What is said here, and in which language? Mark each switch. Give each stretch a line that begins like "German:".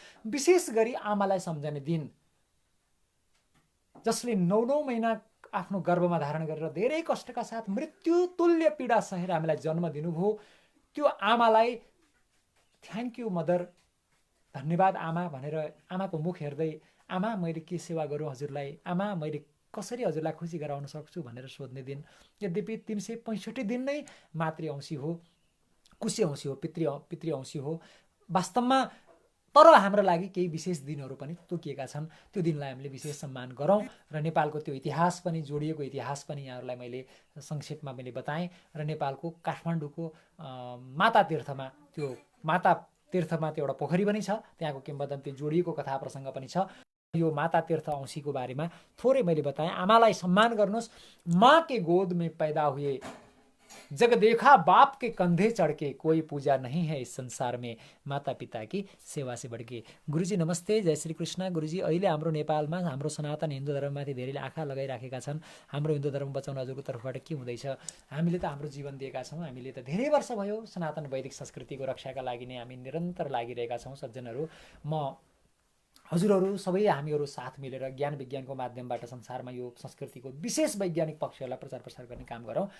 Nepali: विशेष गरी आमालाई सम्झने दिन, जसले 9 महिना आफ्नो गर्भमा धारण गरेर धेरै कष्टका साथ मृत्यु तुल्य पीडा सहेर हामीलाई जन्म दिनुभयो, त्यो आमालाई
English: thank you mother,
Nepali: धन्यवाद आमा भनेर आमाको मुख हेर्दै, आमा मैले के सेवा गरौँ हजुरलाई, आमा मैले कसरी हजुरलाई खुसी गराउन सक्छु भनेर सोध्ने दिन। यद्यपि 365 दिन नै मातृ औँसी हो, कुशी औँसी हो, पितृ औँसी हो वास्तवमा। तर हाम्रो लागि केही विशेष दिनहरू पनि तोकिएका छन्। त्यो दिनलाई हामीले विशेष सम्मान गरौँ। र नेपालको त्यो इतिहास पनि, जोडिएको इतिहास पनि यहाँहरूलाई मैले संक्षेपमा मैले बताएँ। र नेपालको काठमाडौँको माता तीर्थमा, त्यो माता तीर्थमा त्यो एउटा पोखरी पनि छ, त्यहाँको किम्वदन्ती जोडिएको कथा प्रसङ्ग पनि छ। यो माता तीर्थ औँसीको बारेमा थोरै मैले बताएँ। आमालाई सम्मान गर्नुहोस्।
Hindi: माँ के गोद में पैदा हुए जग देखा बाप के कंधे चढ़ के, कोई पूजा नहीं है इस संसार में माता पिता की सेवा से बढ़ के।
Nepali: गुरुजी नमस्ते, जय श्री कृष्ण। गुरुजी, अहिले हाम्रो नेपालमा हाम्रो सनातन हिन्दू धर्ममाथि धेरैले आँखा लगाइराखेका छन्। हाम्रो हिन्दू धर्म बचाउन हजुरको तर्फबाट के हुँदैछ? हामीले त हाम्रो जीवन दिएका छौँ। हामीले त धेरै वर्ष भयो सनातन वैदिक संस्कृतिको रक्षाका लागि नै हामी निरन्तर लागिरहेका छौँ सज्जनहरू। म हजुरहरू सबै हामीहरू साथ मिलेर ज्ञान विज्ञानको माध्यमबाट संसारमा यो संस्कृतिको विशेष वैज्ञानिक पक्षहरूलाई प्रचार प्रसार गर्ने काम गरौँ।